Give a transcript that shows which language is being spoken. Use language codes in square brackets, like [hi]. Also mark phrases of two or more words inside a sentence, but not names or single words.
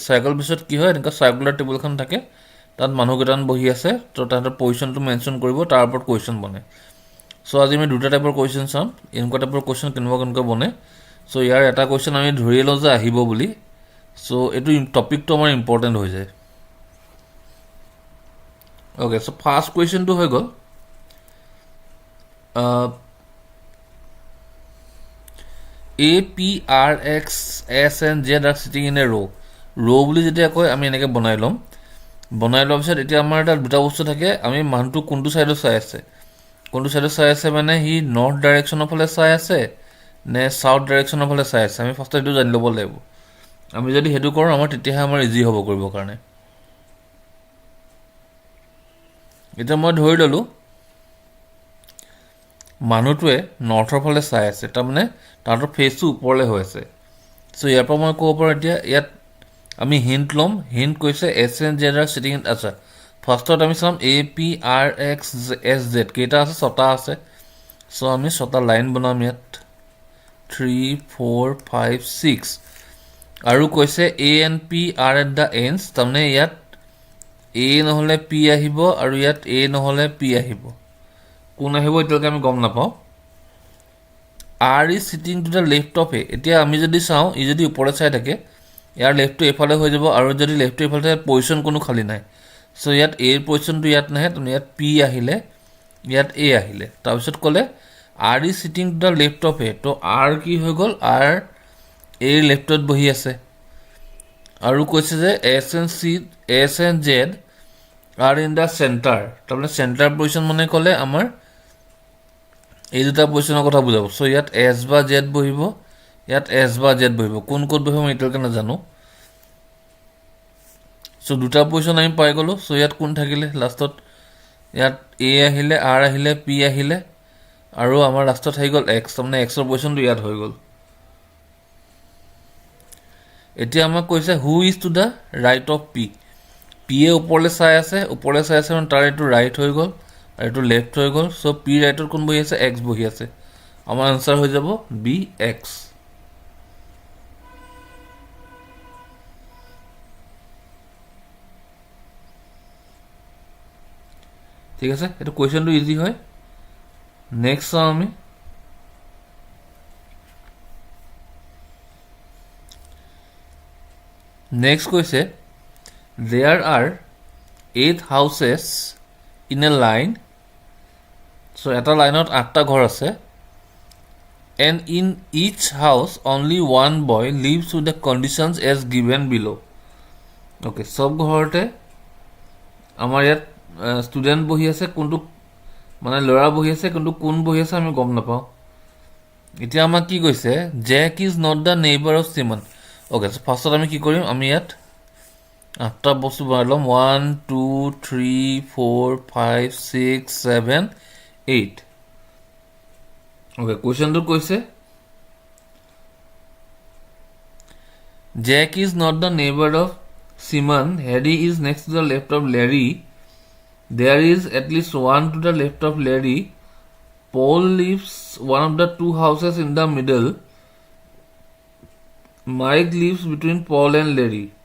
[as] চাইকেল বেছত কি হয়, এনেকুৱা চাৰ্কুলাৰ টেবুলখন থাকে, তাত মানুহকেইটামান বহি আছে, তো তাহাঁতৰ পজিশ্যনটো মেনশ্যন কৰিব, তাৰ ওপৰত কুৱেশ্যন বনে। চ' আজি আমি দুটা টাইপৰ কুৱেশ্যন চাম, এনেকুৱা টাইপৰ কুৱেশ্যন কেনেকুৱা বনে। চ' ইয়াৰ এটা কুৱেশ্যন আমি ধৰি লওঁ যে আহিব বুলি। চ' এইটো টপিকটো আমাৰ ইম্পৰ্টেণ্ট হৈ যায়। অ'কে, চ' ফাৰ্ষ্ট কুৱেশ্যনটো হৈ গ'ল [en] APRXSNZ are sitting in a row. [as] ৰ' বুলি যেতিয়া কয় আমি এনেকৈ বনাই ল'ম। বনাই লোৱাৰ পিছত এতিয়া আমাৰ তাত দুটা বস্তু থাকে, আমি মানুহটো কোনটো ছাইডত চাই আছে, মানে সি নৰ্থ ডাইৰেকশ্যনৰ ফালে চাই আছে নে চাউথ ডাইৰেকশ্যনৰ ফালে চাই আছে, আমি ফাৰ্ষ্টত সেইটো জানি ল'ব লাগিব। আমি যদি সেইটো কৰোঁ আমাৰ তেতিয়াহে আমাৰ ইজি হ'ব কৰিবৰ কাৰণে। এতিয়া মই ধৰি ল'লোঁ মানুহটোৱে নৰ্থৰ ফালে চাই আছে, তাৰমানে তাহাঁতৰ ফেচটো ওপৰলৈ হৈ আছে। চ' ইয়াৰ পৰা মই ক'ব পাৰোঁ এতিয়া ইয়াত আমি হিণ্ট ল'ম। হিণ্ট কৈছে [en] SNZ are sitting in, [as] আচ্ছা ফাৰ্ষ্টত আমি চাম APRXSZ কেইটা আছে, 6টা আছে। চ' আমি 6টা লাইন বনাম ইয়াত, 3, 4, 5, 6। আৰু কৈছে [en] ANP are at the ends, [as] তাৰমানে ইয়াত A নহ'লে P আহিব, আৰু ইয়াত A নহ'লে P আহিব। কোন আহিব এতিয়ালৈকে আমি গম নাপাওঁ। [en] R is sitting to the left of A, [as] এতিয়া আমি যদি চাওঁ ই যদি ওপৰত চাই থাকে ইয়াৰ লেফ্টটো এইফালে হৈ যাব, আৰু যদি লেফ্টটো এইফালে থাকে পজিশ্যন কোনো খালী নাই। চ' ইয়াত এৰ পজিশ্যনটো ইয়াত নাহে, তাৰমানে ইয়াত P আহিলে, ইয়াত A আহিলে। তাৰপিছত ক'লে [en] R is sitting to the left of A, [as] তো R কি হৈ গ'ল, R এৰ লেফ্টত বহি আছে। আৰু কৈছে যে [en] SNZ are in the center, [as] তাৰমানে চেণ্টাৰ পজিশ্যন মানে ক'লে আমাৰ এই দুটা পজিশ্যনৰ কথা বুজাব। চ' ইয়াত S বা Z বহিব, ইয়াত S বা Z বহিব, কোন ক'ত বহিব মই এতিয়ালৈকে নাজানো। চ' দুটা পজিশ্যন আমি পাই গ'লোঁ। চ' ইয়াত কোন থাকিলে লাষ্টত, ইয়াত A আহিলে, R আহিলে, P আহিলে, আৰু আমাৰ লাষ্টত আহি গ'ল X, তাৰমানে Xৰ পজিশ্যনটো ইয়াত হৈ গ'ল। এতিয়া আমাক কৈছে [en] who is to the right of P, [as] P এ ওপৰলৈ চাই আছে মানে তাৰ এইটো ৰাইট হৈ গ'ল, আৰু এইটো লেফ্ট হৈ গ'ল। চ' P ৰাইটত কোন বহি আছে, X বহি আছে। আমাৰ আনচাৰ হৈ যাব BX। ঠিক আছে, এইটো কুৱেশ্যনটো ইজি হয়। নেক্সট চাওঁ আমি। নেক্সট কৈছে [en] there are 8 houses in a line, [as] চ' এটা লাইনত 8টা ঘৰ আছে, [en] and in each house only one boy lives with the conditions as given below. [as] অ'কে, চব ঘৰতে আমাৰ ইয়াত ষ্টুডেণ্ট বহি আছে, কোনটো মানে ল'ৰা বহি আছে, কিন্তু কোন বহি আছে আমি গম নাপাওঁ। এতিয়া আমাক কি কৈছে, [en] Jack is not the neighbour of Simon. [as] অ'কে, ফাৰ্ষ্টত আমি কি কৰিম, আমি ইয়াত 8টা বস্তু বনাই ল'ম, 1, 2, 3, 4, 5, 6, 7, 8। অ'কে, কুৱেশ্যনটো কৈছে [en] Jack is not the neighbour of Simon, Harry is next to the left of Larry. There is at least one to the left of Larry. Paul lives one of the two houses in the middle. Mike lives between Paul and Larry.